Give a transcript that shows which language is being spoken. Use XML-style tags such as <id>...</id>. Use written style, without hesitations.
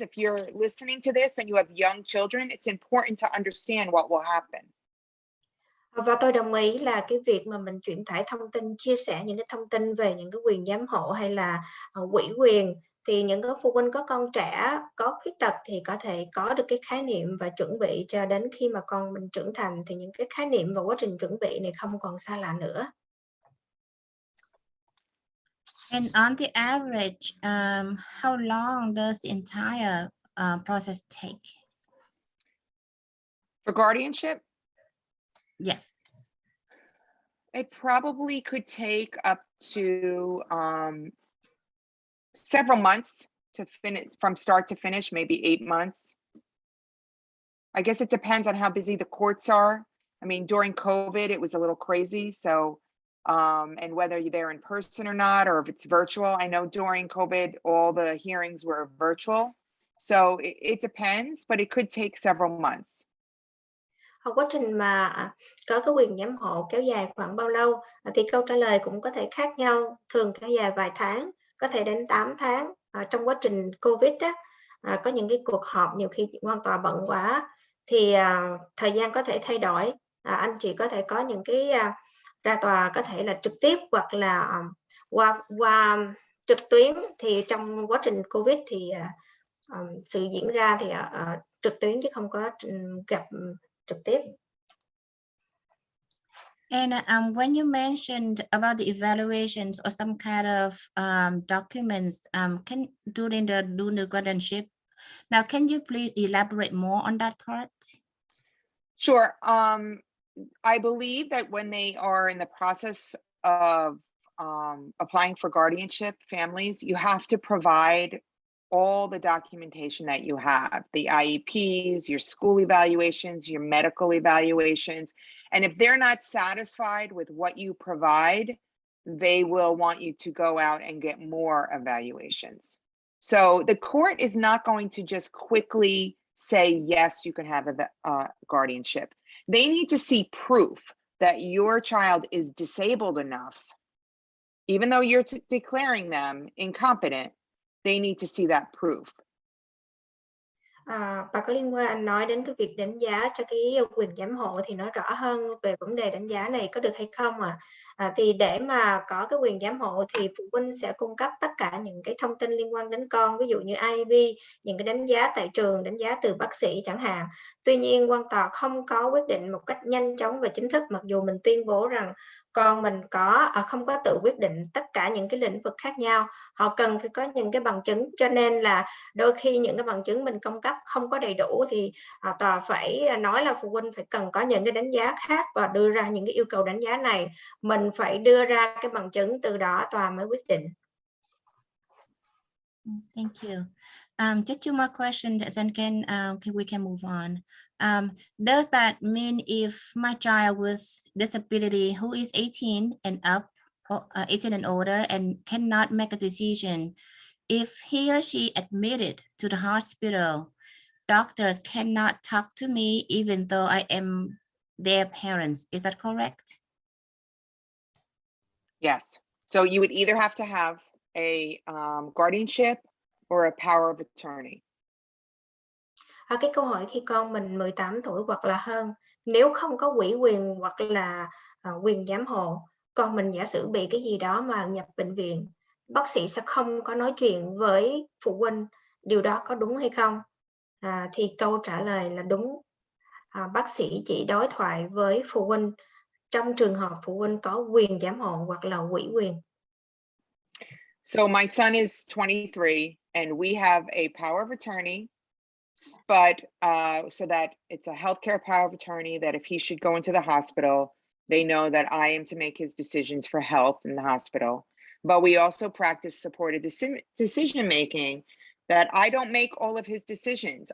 <en>If you're listening to this and you have young children, it's important to understand what will happen.</en> <vi>Và tôi đồng ý là cái việc mà mình chuyển tải thông tin, chia sẻ những cái thông tin về những cái quyền giám hộ hay là ủy quyền, thì những cái phụ huynh có con trẻ có khuyết tật thì có thể có được cái khái niệm và chuẩn bị cho đến khi mà con mình trưởng thành, thì những cái khái niệm và quá trình chuẩn bị này không còn xa lạ nữa.</vi> <en>And on the average, how long does the entire process take? For guardianship? Yes. It probably could take up to several months to finish, from start to finish, maybe 8 months. I guess it depends on how busy the courts are. I mean, during COVID, it was a little crazy. So, and whether you're there in person or not, or if it's virtual. I know during COVID, all the hearings were virtual. So it depends, but it could take several months.</en> <vi>Quá trình mà có cái quyền giám hộ kéo dài khoảng bao lâu thì câu trả lời cũng có thể khác nhau, thường kéo dài vài tháng, có thể đến 8 tháng. Trong quá trình Covid có những cái cuộc họp nhiều khi quan tòa bận quá thì thời gian có thể thay đổi. Anh chị có thể có những cái ra tòa có thể là trực tiếp hoặc là qua trực tuyến, thì trong quá trình Covid thì sự diễn ra thì trực tuyến chứ không có gặp trực tiếp.</vi> <en>And when you mentioned about the evaluations or some kind of documents during the guardianship, now can you please elaborate more on that part? Sure. I believe that when they are in the process of applying for guardianship, families, you have to provide all the documentation that you have, the IEPs, your school evaluations, your medical evaluations. And if they're not satisfied with what you provide, they will want you to go out and get more evaluations. So the court is not going to just quickly say, yes, you can have a guardianship. They need to see proof that your child is disabled enough, even though you're declaring them incompetent, they need to see that proof.</en> <vi>Bà có liên quan anh nói đến cái việc đánh giá cho cái quyền giám hộ thì nói rõ hơn về vấn đề đánh giá này có được hay không ạ? Thì để mà có cái quyền giám hộ thì phụ huynh sẽ cung cấp tất cả những cái thông tin liên quan đến con, ví dụ như IV, những cái đánh giá tại trường, đánh giá từ bác sĩ chẳng hạn. Tuy nhiên, quan tòa không có quyết định một cách nhanh chóng và chính thức, mặc dù mình tuyên bố rằng con mình không có tự quyết định tất cả những cái lĩnh vực khác nhau. Họ cần phải có những cái bằng chứng, cho nên là đôi khi những cái bằng chứng mình cung cấp không có đầy đủ thì tòa phải nói là phụ huynh phải cần có những cái đánh giá khác và đưa ra những cái yêu cầu đánh giá này. Mình phải đưa ra cái bằng chứng, từ đó tòa mới quyết định.</vi> <en>Thank you. Just two more questions, then we can move on. Does that mean if my child with disability who is 18 and up, 18 and older, and cannot make a decision, if he or she admitted to the hospital, doctors cannot talk to me even though I am their parents? Is that correct? Yes. So you would either have to have a guardianship or a power of attorney.</en> <vi>Cái câu hỏi khi con mình 18 tuổi hoặc là hơn, nếu không có ủy quyền hoặc là quyền giám hộ, con mình giả sử bị cái gì đó mà nhập bệnh viện, bác sĩ sẽ không có nói chuyện với phụ huynh, điều đó có đúng hay không? Thì câu trả lời là đúng. Bác sĩ chỉ đối thoại với phụ huynh trong trường hợp phụ huynh có quyền giám hộ hoặc là ủy quyền.</vi> <en>So my son is 23 and we have a power of attorney, but so that it's a healthcare power of attorney that if he should go into the hospital, they know that I am to make his decisions for health in the hospital. But we also practice supported decision making, that I don't make all of his decisions.</en>